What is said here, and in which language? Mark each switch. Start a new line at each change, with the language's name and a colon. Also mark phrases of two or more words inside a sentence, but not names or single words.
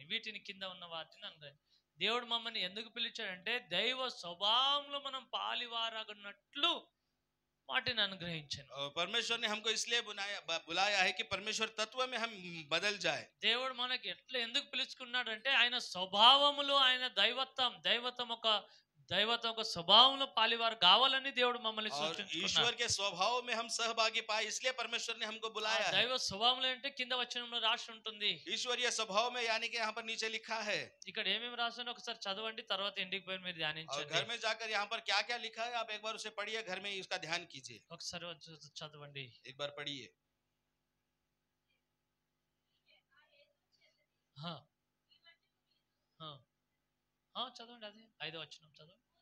Telugu: వీటిని కింద ఉన్న వాటిని అనుగ్రహించాను. దేవుడు మమ్మల్ని ఎందుకు పిలిచాడంటే దైవ స్వభావంలో మనం పాలివారగునట్లు వాటిని అనుగ్రహించాను.
Hindi: परमेश्वर ने हमको इसलिए बुलाया है कि परमेश्वर तत्व में हम बदल जाए।
Telugu: దేవుడు మనకి ఎట్లా ఎందుకు పిలుచుకున్నాడంటే ఆయన స్వభావములో, ఆయన దైవత్వం ఒక స్వభావంలో పాలివారు కావాలని దేవుడు మమ్మల్ని సూచించుకున్నాడు.
Hindi: ईश्वर के स्वभाव में हम सहभागी पाए, इसलिए परमेश्वर ने हमको बुलाया है।
Telugu: దైవ స్వభావంలో అంటే కింద వచనంలో రాసి ఉంటుంది.
Hindi: ईश्वरीय स्वभाव में यानी कि यहाँ पर नीचे लिखा है।
Telugu: ఇక్కడ ఏమేమి రాసానో ఒకసారి చదవండి, తర్వాత ఇంటికి పోయి మీరు और ధ్యానించండి.
Hindi: घर में जाकर यहाँ पर क्या क्या लिखा है आप एक बार उसे पढ़िए, घर में उसका ध्यान कीजिए।
Telugu: ఒకసారి చదవండి,
Hindi: एक बार पढ़िए।
Telugu: చదవండి, అదే 5వ వచనం చదవండి.